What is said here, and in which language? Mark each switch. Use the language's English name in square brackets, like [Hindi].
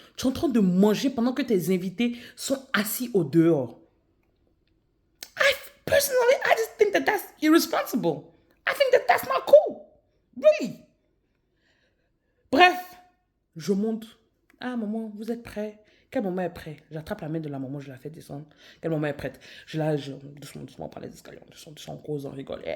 [French] Tu es en train de manger pendant que tes invités sont assis au dehors. [English] Personally, I just think that that's irresponsible. I think that that's not cool. Really. [French] Bref, je monte. Ah, maman, vous êtes prêts? Quelle maman est prête? J'attrape la main de la maman, je la fais descendre. Quelle maman est prête? Doucement, par les escaliers, doucement, on cause, on rigole.